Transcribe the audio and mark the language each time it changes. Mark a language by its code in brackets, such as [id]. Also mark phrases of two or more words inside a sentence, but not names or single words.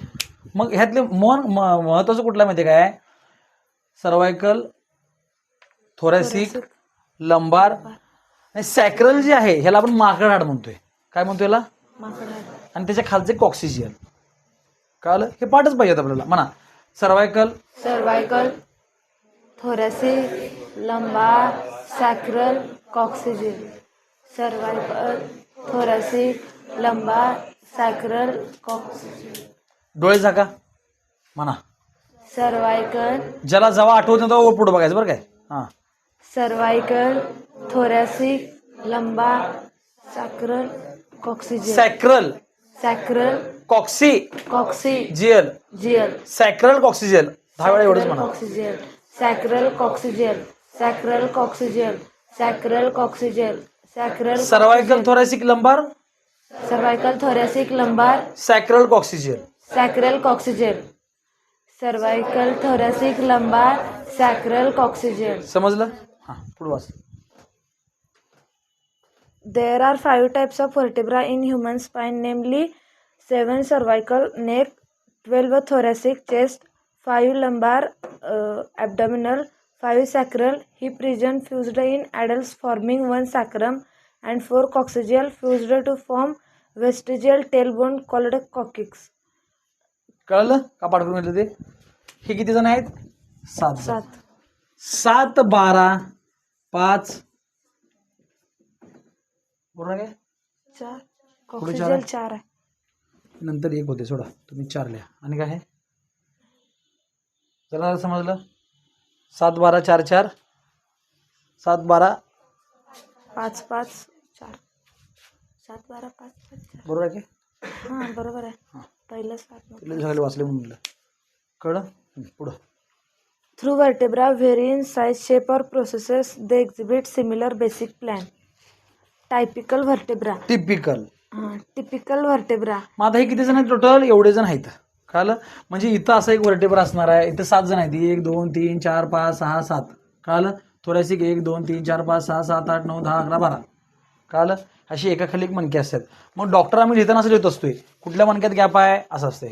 [mr] मग ह्यातले महत्वाचं कुठला माहिती काय, [en] cervical, thoracic, lumbar [mr] आणि सॅक्रल जे आहे ह्याला आपण माकड हाड म्हणतोय. काय म्हणतोय याला, आणि त्याच्या खालचे कॉक्सिजियल. कळलं, हे पाठच पाहिजेत आपल्याला. म्हणा सर्वायकल, [en] Cervical, thoracic, lumbar, sacral, coccygeal. Cervical, thoracic, lumbar, sacral, coccygeal. [mr] डोळे झाका. म्हणा [en] Cervical, [mr] ज्याला जेव्हा आठवत नाही तेव्हा पुढे बघायचं बरं काय. हां, [en] cervical, thoracic, lumbar, sacral, coccygeal. सॅक्रल, Sacral, कॉक्सिजियल, जियल, sacral coccygeal, [mr] 10 वेळा एवढंच म्हणा. [en] coccygeal, sacral coccygeal, sacral coccygeal, sacral coccygeal, sacral cervical thoracic lumbar, cervical thoracic lumbar, sacral coccygeal. sacral coccygeal, cervical thoracic lumbar, sacral coccygeal. [mr] समजलं? हा, पुढे वाच. [en] There are 5 types of vertebra in human spine, namely 7 cervical, neck, 12 thoracic, chest, 5 lumbar, abdominal, 5 sacral, hip region fused in adults forming 1 sacrum, and 4 coccygeal fused to form vestigial tailbone called coccyx. [mr] कळलं का पाठ करून घेतलं ते? हे किती जण आहेत? 7 जण. 7. 7 12 5 बरोबर आहे. 4 पुढे coccygeal 4 आहे. नंतर 1 होते, सोडा, तुम्ही 4 लिहा. आणि काय आहे? जरा समजलं? 7 12 4 4, 7 12 5 5 4, 7 12 5 5 4. बरोबर आहे की? हां बरोबर आहे. पहिलं 7. तिला सगळे वाचले म्हणून म्हणलं. कळलं? पुढं. [en] Through vertebra vary in size, shape or processes, they exhibit similar basic plan. Typical vertebra. टिपिकल. Typical vertebra. [mr] मग आता हे किती जण आहेत टोटल? एवढे जण आहेत. कळलं? म्हणजे इथं असं एक वर्टेब्रा असणार आहे. इथं 7 जण आहेत. 1 2 3 4 5 6 7. कळलं? थोरॅसिक 1 2 3 4 5 6 7 8 9 10 11 12. कळलं? अशी एकाखाली एक मणके असतात. मग डॉक्टर आम्ही लिहिताना असं लिहित असतोय, कुठल्या मणक्यात गॅप आहे असं असतं.